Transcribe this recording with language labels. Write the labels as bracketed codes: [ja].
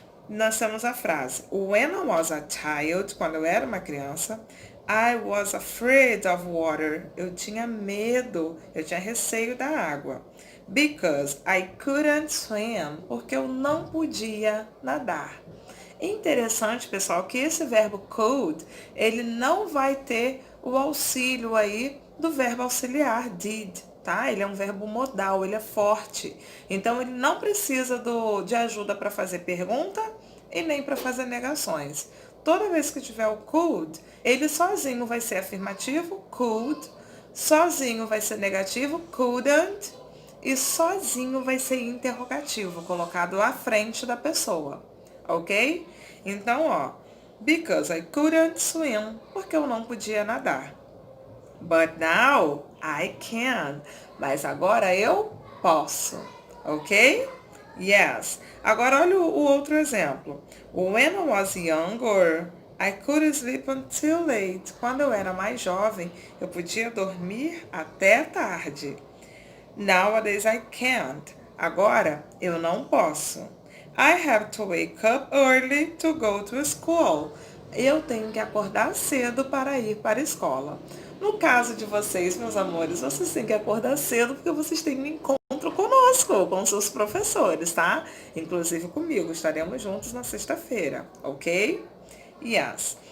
[en] Nós temos a frase: When I was a child, [pt] quando eu era uma criança, [en] I was afraid of water. [pt] Eu tinha medo, eu tinha receio da água. [en] Because I couldn't swim. [pt] Porque eu não podia nadar. Interessante, pessoal, que esse verbo could, ele não vai ter o auxílio aí do verbo auxiliar did, tá? Ele é um verbo modal, ele é forte. Então, ele não precisa de ajuda para fazer pergunta e nem para fazer negações. Toda vez que tiver o could, ele sozinho vai ser afirmativo, could, sozinho vai ser negativo, couldn't, e sozinho vai ser interrogativo, colocado à frente da pessoa, ok? Então, ó, [en] because I couldn't swim, [pt] porque eu não podia nadar. [en] But now I can, [pt] mas agora eu posso, [en] ok? Yes. [pt] Agora olha o outro exemplo. [en] When I was younger, I could sleep until late. [pt] Quando eu era mais jovem, eu podia dormir até tarde. [en] Nowadays I can't. [pt] Agora eu não posso. [en] I have to wake up early to go to school. [pt] Eu tenho que acordar cedo para ir para a escola. No caso de vocês, meus amores, vocês têm que acordar cedo porque vocês têm um encontro conosco, com seus professores, tá? Inclusive comigo, estaremos juntos na sexta-feira, ok? [en] Yes.